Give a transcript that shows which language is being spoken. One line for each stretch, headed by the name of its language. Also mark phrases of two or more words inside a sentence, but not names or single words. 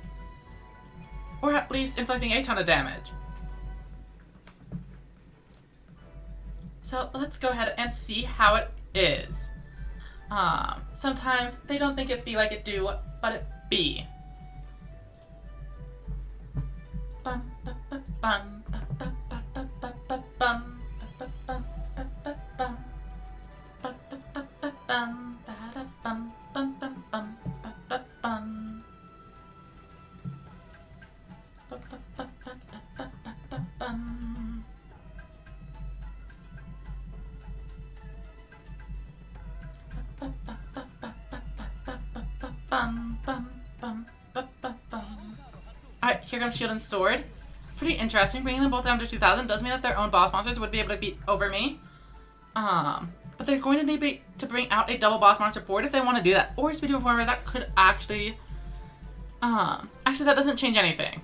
English: Or at least inflicting a ton of damage. So let's go ahead and see how it is. Sometimes they don't think it be like it do, but it be. Bum, ba, ba, bum, ba, ba, ba, ba, ba, ba, bum, ba, ba, bum, ba, ba, bum, ba, ba, ba, ba, bum, ba, da, bum, bum, bum, bum, ba, ba, bum. Ba, ba, ba, ba, ba, ba, ba, ba, bum. Ba, ba, ba, ba, ba, ba, ba, ba, ba, bum, bum, bum, ba, ba, bum. Alright, here comes Shield and Sword. Pretty interesting. Bringing them both down to 2,000 does mean that their own boss monsters would be able to beat over me. But they're going to need to bring out a double boss monster board if they want to do that. Or a Speedy Performer that could actually... actually, that doesn't change anything.